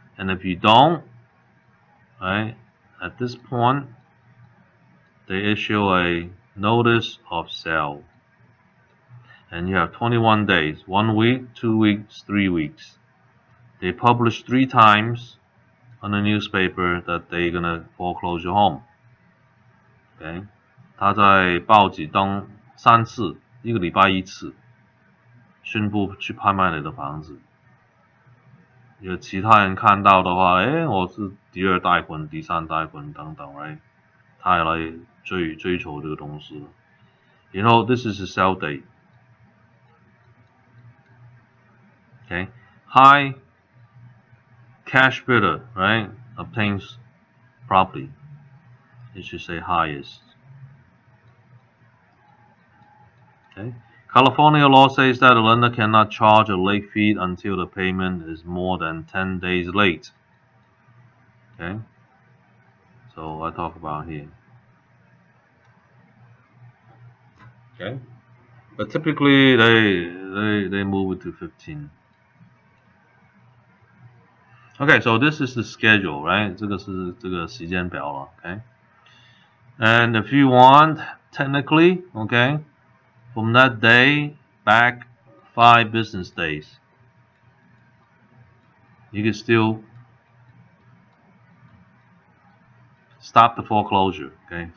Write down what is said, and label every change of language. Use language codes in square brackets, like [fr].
[en] And if you don't, right, at this point, they issue a notice of sale. And you have 21 days, 1 week, 2 weeks, 3 weeks. They publish 3 times on the newspaper that they're gonna foreclose your home. Okay? [zh] 他在报纸登3次，一个礼拜1次，宣布去拍卖你的房子。有其他人看到的话，我是第二贷款、第三贷款等等 ，right？他也来追求这个东西了。 [en] 然后 this is the sell date. Okay, high cash bidder, right, obtains property. It should say highest. Okay, California law says that a lender cannot charge a late fee until the payment is more than 10 days late. Okay, so I talk about here. Okay, but typically they move it to 15. Okay, so this is the schedule, right? [zh] 这个是这个时间表了 okay? [en] And if you want, technically, okay, from that day back 5 business days, you can still stop the foreclosure, okay?